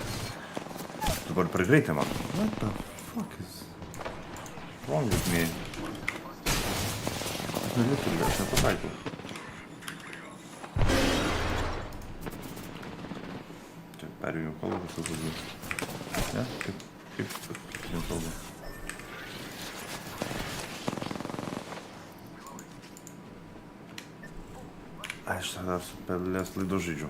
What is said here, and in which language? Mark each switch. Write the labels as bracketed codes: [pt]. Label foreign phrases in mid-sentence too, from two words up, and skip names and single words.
[lt] Dabar per greitai man. [en] What the fuck is wrong with me? [lt] Aš nelituriu, aš nepataikau. Čia perėjau kalbą kažkokiu būdu. Ne? Kaip kalbą? Aš tada su pelės laidu žaidžiu.